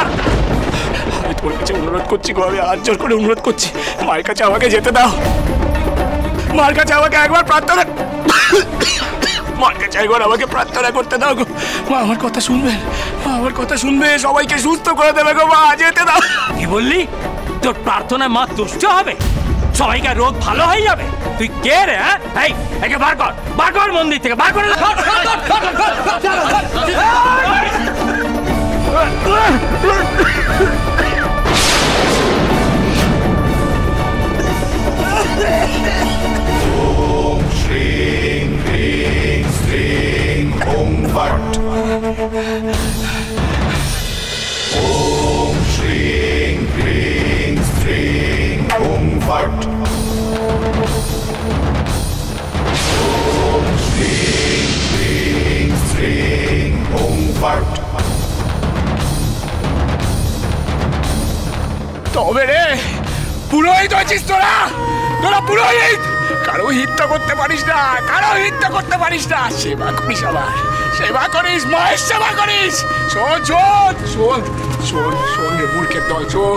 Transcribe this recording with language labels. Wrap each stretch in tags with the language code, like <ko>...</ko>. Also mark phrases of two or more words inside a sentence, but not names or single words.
<bn>আমি তোর কাছে অনুরোধ করছি গো, আমি হাত জোর করে অনুরোধ করছি, মায়ের কাছে আমাকে যেতে দাও, মার কাছে আমাকে একবার প্রার্থনা, মার কাছে একবার আমাকে প্রার্থনা করতে দাও গো। মা আমার কথা শুনবেন, মা আমার কথা শুনবে, সবাইকে সুস্থ করে দেবে গো। মা যেতে দাও। কি বললি? তোর প্রার্থনায় মা তুষ্ট হবে? সবাইকার রোগ ভালো হয়ে যাবে? তুই কে রে? হ্যাঁ, একে বার কর মন্দির থেকে, বার করে।</bn> <sa>ओम श्रीं ह्रीं श्रीं ओम फट्। ओम श्रीं ह्रीं श्रीं ओम फट्। ओम श्रीं ह्रीं श्रीं ओम फट्।</sa> <bn>তবে রে, পুরোহিত হয়েছিস তোরা, তোরা পুরোহিত। কারো হিত করতে পারিস না, কারো হিত করতে পারিস না। সেবা করিস, আবার সেবা করিস, মায়ের সেবা করিস। শোন শোন শোন শোন শোন রে মূর্খের দল, শোন।</bn>